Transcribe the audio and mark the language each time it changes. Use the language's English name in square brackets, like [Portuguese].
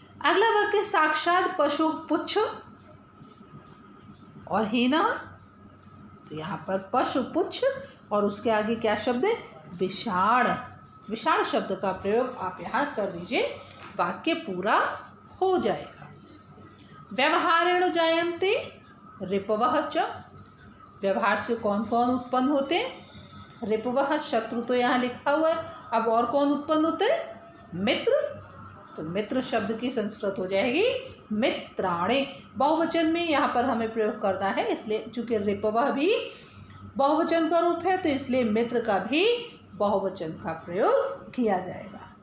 [Hindi] अगला वाक्य साक्षात पशु पुच्छ और हीना। तो यहाँ पर पशु पुच्छ और उसके आगे क्या शब्द है? विषाण। विषाण शब्द का प्रयोग आप यहाँ कर दीजिए, वाक्य पूरा हो जाएगा। [Sanskrit] व्यवहारेण जायन्ते रिपवः च। [Hindi] व्यवहार से कौन कौन उत्पन्न होते हैं? रिपवः, शत्रु तो यहाँ लिखा हुआ है। अब और कौन उत्पन्न होते हैं? मित्र। तो मित्र शब्द की संस्कृत हो जाएगी मित्राणि। बहुवचन में यहाँ पर हमें प्रयोग करना है, इसलिए चूंकि रिपवः भी बहुवचन का रूप है तो इसलिए मित्र का भी बहुवचन का प्रयोग किया जाएगा।